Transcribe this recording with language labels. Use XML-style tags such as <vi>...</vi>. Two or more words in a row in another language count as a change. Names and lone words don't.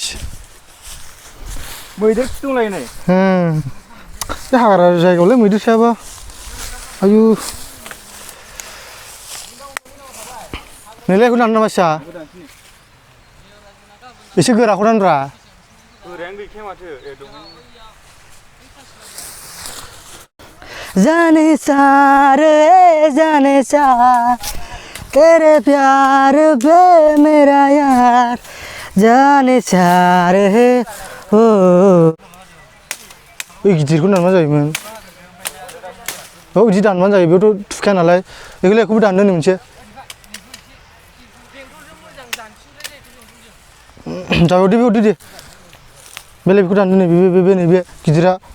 <brx>मैदेर दंलायो नै बे हाग्रा जायगायावलाय मैदेर थायाबा आयु नोंलाय बेखौ दानो नामा फिसा एसे गोराखौ दानब्रा गोरायानो गैखाया माथो</brx> <hi>जाने सा तेरे प्यार पे मेरा यार जाने सारे हो</hi> <brx>गिदिरखौ दानबानो जायोमोन बिदि दानबानो जायो बेयावथ' थुखाया नालाय बेखौबो दाननो मोनसे जाबाय दे दे बेलाय बेखौ दाननो नैबे गिदिरा</brx>